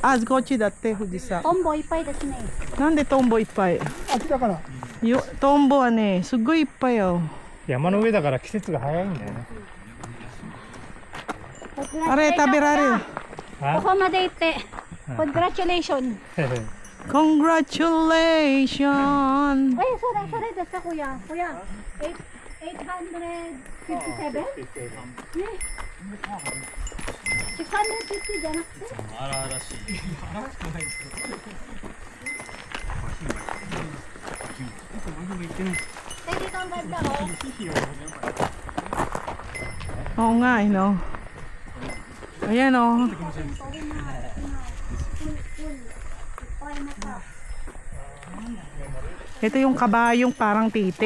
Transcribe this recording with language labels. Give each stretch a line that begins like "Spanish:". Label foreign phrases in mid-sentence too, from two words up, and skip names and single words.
Japanese: あ、こっちだって富士山。トンボいっぱいですね。なんでトンボいっぱい？秋だから。トンボはね、すっごいいっぱいよ。山の上だから季節が早いんだよね。あれ食べられる。あここまで行って。Congratulations.
English: Congratulations!
Filipino: Ay, sorry ですか kuya. Kuya, 857?
Japanese: Ne? 650じゃなくて? 荒々しい。
Filipino: Eh, dito ang ganda, oh. Oo nga, no? Ayan, oh. Ito yung kabayong parang titi.